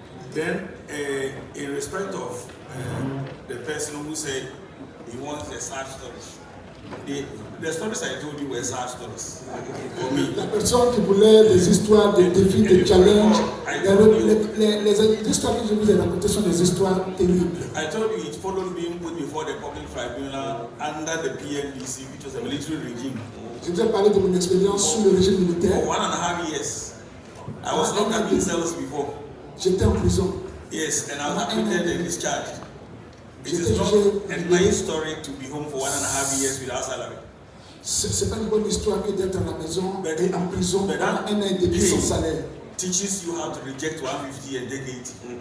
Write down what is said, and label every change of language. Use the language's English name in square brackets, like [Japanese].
[English] Then, in respect of the person who said he wants the sad stories, the stories I told you were sad stories for me. [French] La personne qui voulait des histoires de défis, de challenges, les histoires que je vous ai racontées sont des histoires terribles. [English] I told you it followed being put before the public tribunal under the PNDC, which was a military regime. [French] Je vous ai parlé de mon expérience sous le régime militaire. [English] For 1.5 years, I was locked up in cells before. [French] J'étais en prison. [English] Yes, and I was acquitted and discharged. It is not a nice story to be home for 1.5 years without salary. [French] C'est pas une bonne histoire que d'être à la maison et en prison pendant 1 an et demi sans salaire. [English] Teaches you how to reject 150 and take 80.